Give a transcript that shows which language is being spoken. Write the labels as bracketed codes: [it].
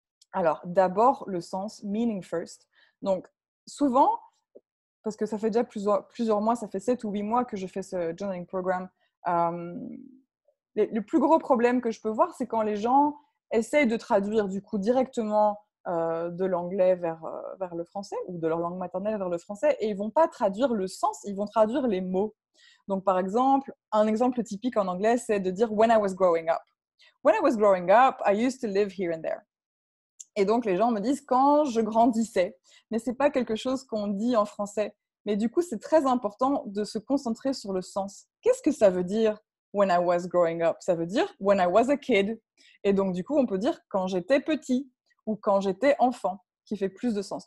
[fr] Alors, d'abord, le sens [en] meaning first. [fr] Donc, souvent, parce que ça fait déjà plusieurs mois, ça fait 7 ou 8 mois que je fais ce journaling program, le plus gros problème que je peux voir, c'est quand les gens essayent de traduire du coup directement de l'anglais vers le français ou de leur langue maternelle vers le français et ils ne vont pas traduire le sens, ils vont traduire les mots. Donc, par exemple, un exemple typique en anglais, c'est de dire « [en] when I was growing up ». When I was growing up, I used to live here and there. [fr] Et donc, les gens me disent « quand je grandissais ». Mais ce n'est pas quelque chose qu'on dit en français. Mais du coup, c'est très important de se concentrer sur le sens. Qu'est-ce que ça veut dire « [en] when I was growing up [fr] » ? Ça veut dire « [en] when I was a kid ». [fr] Et donc, du coup, on peut dire « quand j'étais petit » ou « quand j'étais enfant », qui fait plus de sens.